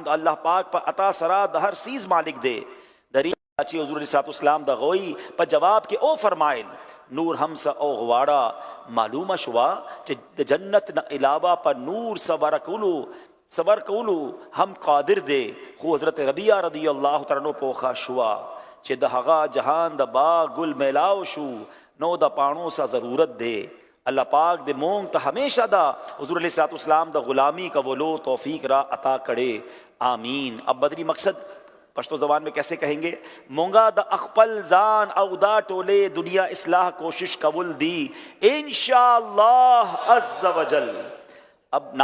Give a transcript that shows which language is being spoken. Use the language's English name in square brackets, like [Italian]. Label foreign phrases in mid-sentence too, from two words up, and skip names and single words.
[Pashto] دا اللہ پاک پا عطا سرا دا ہر سیز مالک دے دری چی حضور [Arabic] علیہ السلام [Pashto] دا غوئی پا جواب کے او فرمائل نور ہم سا او غواڑا معلومہ شوا چے جنت نہ علاوہ پا نور صبر کولو ہم قادر دے خو حضرت ربیہ [Arabic] رضی اللہ تعالیٰ [Pashto] پوخا شوا چے دا ہغا جہان دا باغ گل میلاو شو نو دا پانو سا ضرورت دے اللہ پاک دے مونگ تا ہمیشہ دا حضور [Arabic] علیہ السلام [Pashto] دا غلامی کا ولو توفیق را عطا کرے آمین۔ [Urdu] اب بدری مقصد پشتو زبان میں کیسے کہیں گے [Pashto] مونگا دا اخپل زان او دا ٹولے دنیا اصلاح کوشش قبول دی [Arabic] انشاءاللہ عز و جل۔ [Pashto] اب